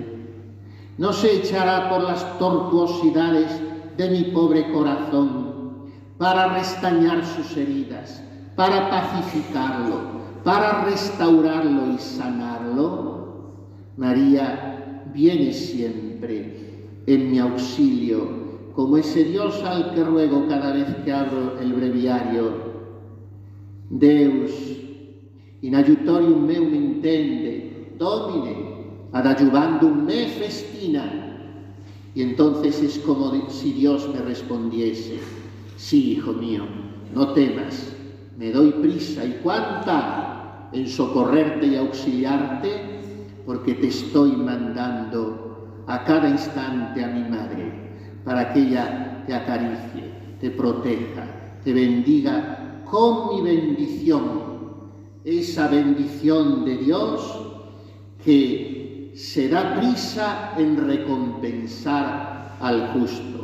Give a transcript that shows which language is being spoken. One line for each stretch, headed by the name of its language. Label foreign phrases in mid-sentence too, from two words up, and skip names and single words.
Spanish: No se echará por las tortuosidades de mi pobre corazón para restañar sus heridas, para pacificarlo, para restaurarlo y sanarlo. María viene siempre en mi auxilio, como ese Dios al que ruego cada vez que abro el breviario.
Latin: Deus, in aiutorium meum intende, Domine, ad adjuvandum me festina.
Spanish: Y entonces es como si Dios me respondiese: sí, hijo mío, no temas, me doy prisa, y cuánta, en socorrerte y auxiliarte, porque te estoy mandando a cada instante a mi Madre, para que ella te acaricie, te proteja, te bendiga con mi bendición, esa bendición de Dios que se da prisa en recompensar al justo.